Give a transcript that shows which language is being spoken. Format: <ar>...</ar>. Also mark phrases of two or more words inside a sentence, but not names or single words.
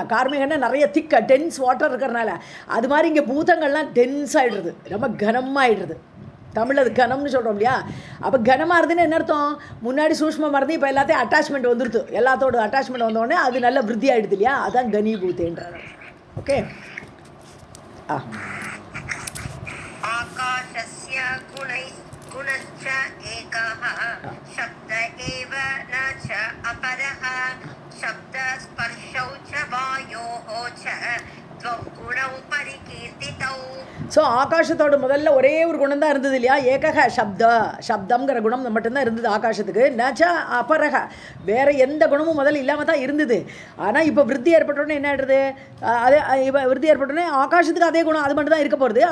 <ta>கார்மேகன்னா நிறைய</ta> <en>thick dense water</en> <ta>இருக்கிறனால அது மாதிரி இங்கே பூதங்கள்லாம் டென்ஸ் ஆகிடுறது, ரொம்ப கனமாகிடுறது. தமிழ் அது கனம்னு சொல்கிறோம் இல்லையா? அப்போ கனமாக இருந்துன்னு என்ன அர்த்தம்? முன்னாடி சூஷ்மமாக இருந்து இப்போ எல்லாத்தையும் அட்டாச்மெண்ட் வந்துடுது. எல்லாத்தோட அட்டாச்மெண்ட் வந்தோடனே அது நல்ல விருத்தி ஆகிடுது இல்லையா? அதுதான் கனிபூத்தேன்றது. ஓகே.</ta> <sa>आकाशस्य गुणश्च एकः शब्द एव न च अपरः शब्दस्पर्शौ च वायोः च द्वौ गुणौ परिकीर्तितौ.</sa> <ta>ஸோ ஆகாசத்தோட முதல்ல ஒரே ஒரு குணம் தான் இருந்தது இல்லையா? ஏகக சப்தம்ங்கிற குணம் மட்டும்தான் இருந்தது ஆகாசத்துக்கு.</ta> <sa>न च अपरः,</sa> <ta>வேறு எந்த குணமும் முதல்ல இல்லாமல் தான் இருந்தது. ஆனால் இப்போ விருத்தி ஏற்பட்டோடனே என்ன ஆகிடுது? அதே இப்போ விருத்தி ஏற்பட்டோடனே ஆகாசத்துக்கு அதே குணம் அது மட்டும் தான் இருக்க போகிறது.</ta>